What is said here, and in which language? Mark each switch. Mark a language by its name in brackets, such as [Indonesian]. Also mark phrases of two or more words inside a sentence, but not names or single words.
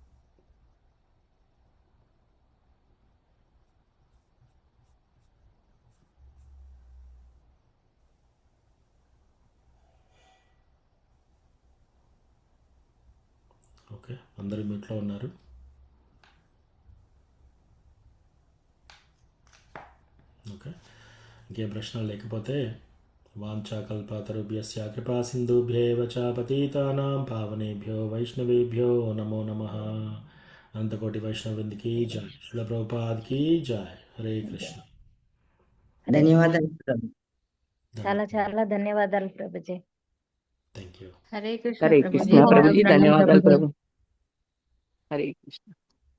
[Telugu] ఓకే, అందరూ మ్యూట్లో ఉన్నారు. ఓకే, ఇంకేం ప్రశ్నలు లేకపోతే [Sanskrit] వాంఛాకల్పతరుభ్యశ్చ కృపా సింధుభ్యేవ చ పతితానాం పావనేభ్యో వైష్ణవేభ్యో నమో నమః. [Telugu] అనంతకోటి వైష్ణవృందికి జై, శ్రీల ప్రభుపాద్కి జై. హరే కృష్ణ. ధన్యవాదాలు ప్రభు. చాలా చాలా ధన్యవాదాలు ప్రభుజీ. [English] thank you. [Telugu] హరే కృష్ణ హరే ప్రభుజీ. కృష్ణ ప్రభుజీ, ధన్యవాదాలు ప్రభు. హరే కృష్ణ.